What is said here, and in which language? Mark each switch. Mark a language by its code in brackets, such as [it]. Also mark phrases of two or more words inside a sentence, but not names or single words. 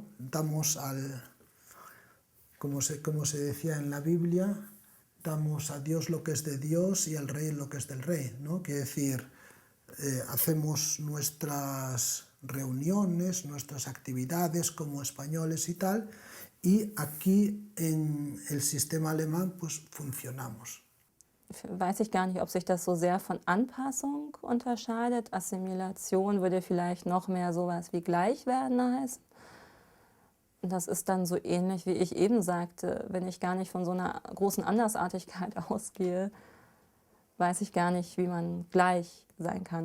[es] Damos como se decía en la Biblia, damos a Dios lo que es de Dios y al rey lo que es del rey, ¿no? Quiere decir, hacemos nuestras reuniones, nuestras actividades como españoles y tal, y aquí en el sistema alemán pues funcionamos. [de] Weiß ich gar nicht, ob sich das so sehr von Anpassung unterscheidet. Assimilation würde vielleicht noch mehr sowas wie Gleichwerden heißen. Das ist dann so ähnlich, wie ich eben sagte, wenn ich gar nicht von so einer großen Andersartigkeit ausgehe, weiß ich gar nicht, wie man gleich sein kann.